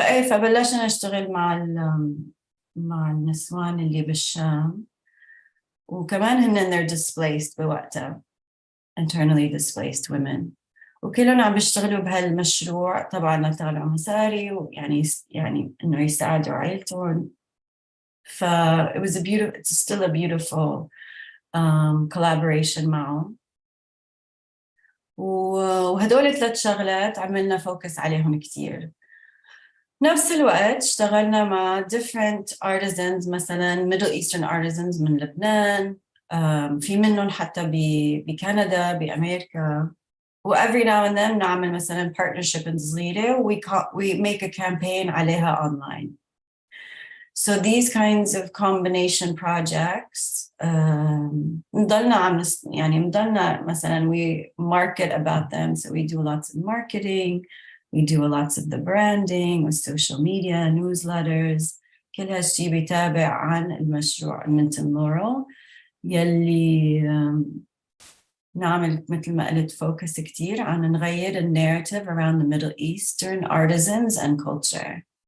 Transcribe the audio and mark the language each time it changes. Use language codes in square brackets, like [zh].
[ar] فبلشنا نشتغل مع النسوان اللي بالشام، وكمان هن [en] they're displaced [ar] بوقتها [en] internally displaced women، [ar] وكلهم عم بيشتغلوا بهالمشروع طبعا لطلعوا مصاري ويعني إنه يساعدوا عائلتهم. [en] it was it's still a beautiful collaboration [ar] معهم. وهدول 3 شغلات عملنا فوكس عليهم كتير. نفس الوقت اشتغلنا مع [en] different artisans، [ar] مثلا [en] Middle Eastern artisans [ar] من لبنان، في منهم حتى بكندا بأمريكا. [en] every now and then [ar] نعمل مثلا [en] partnership [ar] صغيرة [en] we make a campaign [ar] عليها [en] online. So these kinds of combination projects [ar] نضلنا مثلا [en] we market about them, so we do lots of marketing, we do lots of the branding with social media, newsletters. [ar] كل هالشي بيتابع عن المشروع المنتن يلي نعمل مثل ما قلت focus كتير عن نغير [en] narrative around the Middle Eastern artisans and culture.